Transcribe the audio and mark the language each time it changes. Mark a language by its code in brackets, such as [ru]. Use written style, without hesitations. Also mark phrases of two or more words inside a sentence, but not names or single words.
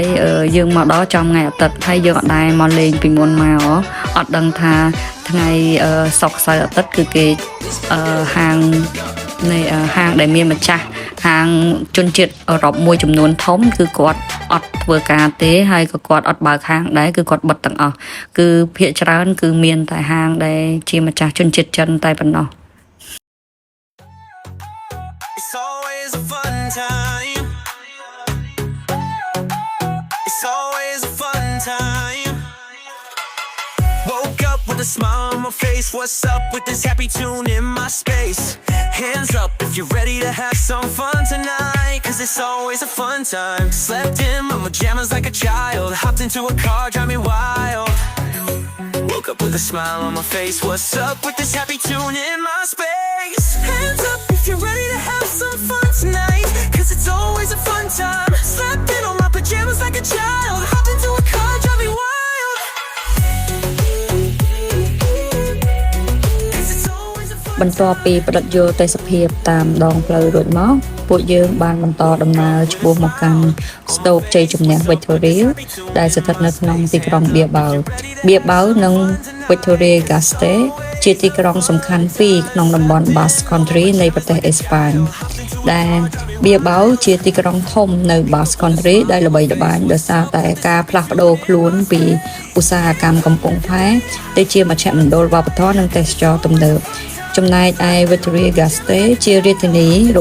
[km] យើងមកដល់ចំថ្ងៃអាទិត្យហើយយើងអត់ដែរមកលេងពីមុនមកអត់ដឹងថាថ្ងៃសុក្រសៅរ៍អាទិត្យគឺគេហាងនៃហាងដែលមានម្ចាស់ហាងជនជាតិអឺរ៉ុបមួយចំនួនធំគឺគាត់អត់ធ្វើការទេហើយក៏គាត់អត់បើកហាងដែរគឺគាត់បិទទាំងអស់គឺភាគច្រើនគឺមានតែហាងដែលជាម្ចាស់ជនជាតិចិនតែប៉ុណ្ណោះ [en] With a smile on my face, what's up with this happy tune in my space? Hands up if you're ready to have some fun tonight, cause it's always a fun time. Slept in my pajamas like a child, hopped into a car, drive me wild. Woke up with a smile on my face, what's up with this happy tune in my space? Hands up if you're ready to have some fun tonight, cause it's always a fun time. Slept in on my pajamas like a child, hopped into a car, drive me wild. [km] បន្ទាប់ពីផ្ដិតយកទេសភាពតាមដងផ្លូវរួចមកពួកយើងបានបន្តដំណើរឆ្ពោះមកកាន់ស្ទូបជ័យ ជំនះ Victoria ដែលស្ថិតនៅក្នុងទីក្រុង Bilbao និង Victoria Gasteiz ជាទីក្រុងសំខាន់ពីរក្នុងតំបន់ Basque Country នៃប្រទេសអេស្ប៉ាញដែល Bilbao ជាទីក្រុងធំនៅ Basque Country ដែលល្បីល្បាញដោយសារតែការផ្លាស់ប្ដូរខ្លួនពីឧស្សាហកម្មកំពង់ផែទៅជាមជ្ឈមណ្ឌលវប្បធម៌និងទេសចរណ៍ទំនើបចំណែកឯ Victoria Gasteiz ជារាជធានី